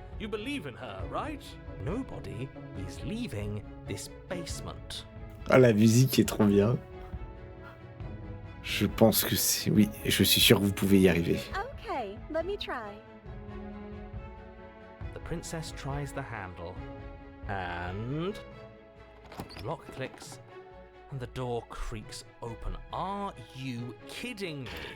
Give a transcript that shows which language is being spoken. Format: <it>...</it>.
<en>You believe in her, right? Nobody is leaving this basement.</en> <fr>Ah, la musique est trop bien. Je pense que c'est... Oui, je suis sûr que vous pouvez y arriver.</fr> <en>Okay, let me try. The princess tries the handle, and the lock clicks, and the door creaks open. Are you kidding me?</en>